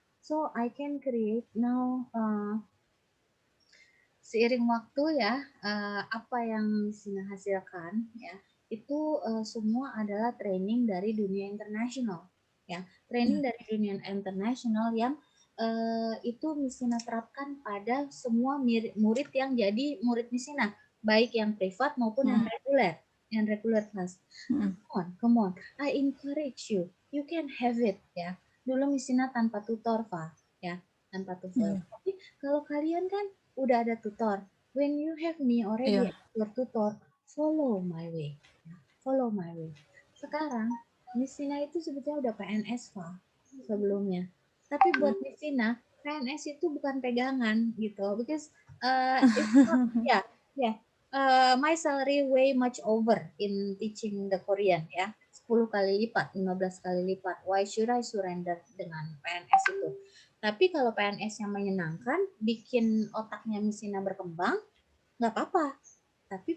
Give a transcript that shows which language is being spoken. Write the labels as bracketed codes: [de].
[en] So I can create now [id] seiring waktu, ya, apa yang Sina hasilkan, ya, itu semua adalah training dari dunia internasional, ya, training Iya. dari dunia internasional yang itu Misina terapkan pada semua murid yang jadi murid Misina, baik yang privat maupun Hmm. yang reguler kelas. Hmm. [en] Come on, I encourage you, you can have it, ya. [id] Dulu Misina tanpa tutor, Pak, ya, tanpa tutor. Iya. Tapi kalau kalian kan udah ada tutor. [en] When you have me already as your tutor, follow my way. Ya, follow my way. [id] Sekarang, Miss Sina itu sebetulnya udah PNS, Pak, sebelumnya. Tapi buat Miss Sina, PNS itu bukan pegangan gitu. [en] Because it's not, yeah, yeah. My salary way much over in teaching the Korean, ya. [id] 10 kali lipat, 15 kali lipat. [en] Why should I surrender [id] dengan PNS itu? Tapi kalau PNS yang menyenangkan, bikin otaknya Misina berkembang, nggak apa-apa. Tapi